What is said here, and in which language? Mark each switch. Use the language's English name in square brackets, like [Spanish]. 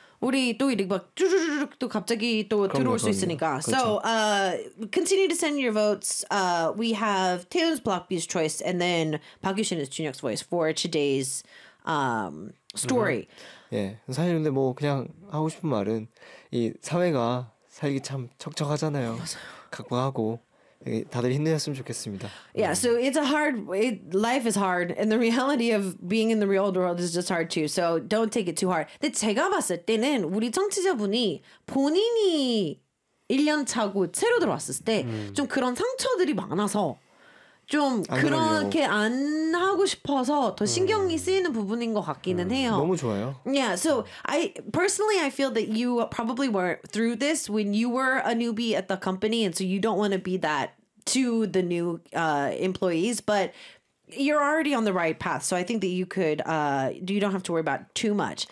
[Korean] 우리 또 이렇게 막 쭈르륵 또 갑자기 또 그럼요, 들어올 그럼요. 수 있으니까. 그렇죠. [English] So continue to send your votes. We have Taylor's Block B's choice and then 박유신의 준혁's voice for today's story. [Korean] 예, 사실 근데 뭐 그냥 하고 싶은 말은 이 사회가 살기 참 척척하잖아요. 각박하고 다들 힘내셨으면 좋겠습니다. [English] Yeah, so it's a hard, life is hard, and the reality of being in the real world is just hard too. So don't take it too hard. [Korean] 근데 제가 봤을 때는 우리 청취자분이 본인이 1년 차고 새로 들어왔을 때 좀 그런 상처들이 많아서 좀 그렇게 안 하고 싶어서 더 신경이 쓰이는 부분인 것 같기는 해요. 너무 좋아요. [English] Yeah, so I personally I feel that you probably were through this when you were a newbie at the company, and so you don't want to be that to the new employees. But you're already on the right path, so I think that you could. You don't have to worry about too much.